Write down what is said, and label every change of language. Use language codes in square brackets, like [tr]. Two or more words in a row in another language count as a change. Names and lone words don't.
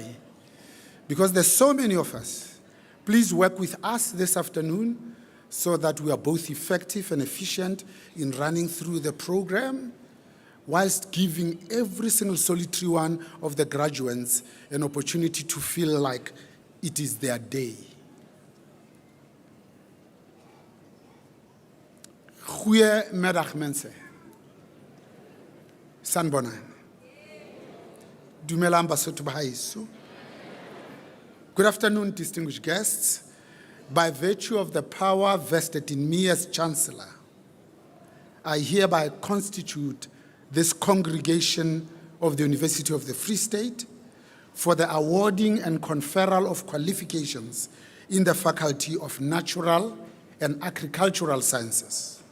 [en] Because there's so many of us, please work with us this afternoon so that we are both effective and efficient in running through the program, whilst giving every single solitary one of the graduates an opportunity to feel like it is their day. [af] Goeiemiddag mense. [zu] Sanbonani. [st] Dumelang Basotho ba haeso. [en] Good afternoon, distinguished guests. By virtue of the power vested in me as Chancellor, I hereby constitute this congregation of the University of the Free State for the awarding and conferral of qualifications in the Faculty of Natural and Agricultural Sciences.